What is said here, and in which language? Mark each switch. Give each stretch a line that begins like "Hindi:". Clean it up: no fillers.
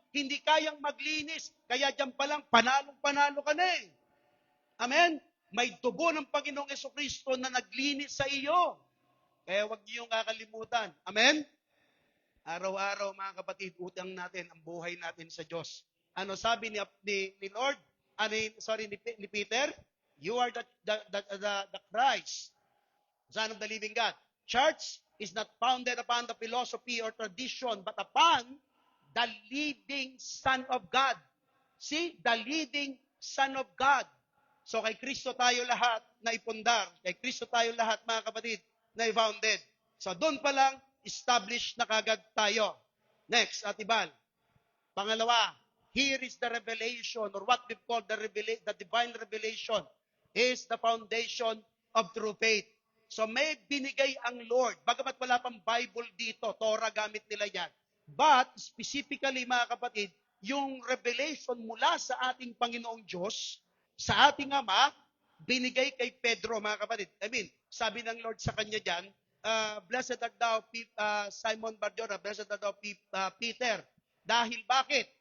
Filipino: Hindi kayang maglinis, kaya dyan pa lang panalong-panalo ka na eh. Amen? May dugo ng Panginoong Jesucristo na naglinis sa iyo. Kaya huwag niyong kakalimutan. Amen? Araw-araw mga kapatid, utang natin ang buhay natin sa Diyos. Ano sabi ni Lord? Ni Peter?
English: You are the Christ, Son of the living God. Church is not founded upon the philosophy or tradition, but upon the leading Son of God. See? The leading Son of God.
Filipino: So kay Kristo tayo lahat na ipundar. Kay Kristo tayo lahat, mga kapatid, na i-founded. So doon pa lang, established na kagad tayo. Next, Atibal. Pangalawa,
English: here is the revelation, or what we call the divine revelation, is the foundation of true faith.
Filipino: So may binigay ang Lord. Bagamat wala pang Bible dito, Torah gamit nila yan.
English: But specifically
Filipino: mga kapatid, yung revelation mula sa ating Panginoong Diyos, sa ating Ama, binigay kay Pedro mga kapatid. Sabi ng Lord sa kanya dyan,
English: blessed art thou, Simon Barjona, blessed art thou, Peter.
Filipino: Dahil bakit?